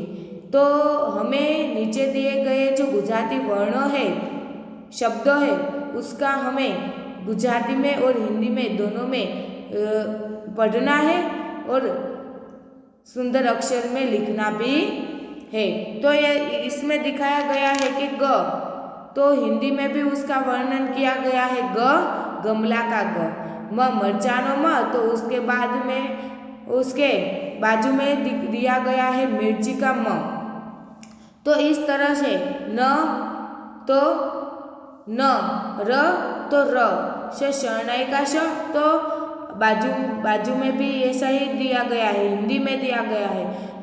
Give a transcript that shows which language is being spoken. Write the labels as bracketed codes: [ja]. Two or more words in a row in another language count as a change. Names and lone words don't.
[hi] तो हमें नीचे दिए गए जो गुजराती वर्ण है, शब्द है, उसका हमें गुजराती में और हिंदी में दोनों में पढ़ना है और सुंदर अक्षर में लिखना भी है। तो ये इसमें दिखाया गया है कि ग, तो हिंदी में भी उसका वर्णन किया गया है ग, गमला का ग। [gu] મ, મરચાનો મ, [hi] तो उसके बाद में उसके बाजू में दिया गया है मिर्ची का म। तो इस तरह से न तो न, र तो र से शरणाई का श, तो बाजू में भी ऐसा ही दिया गया है, हिंदी में दिया गया है।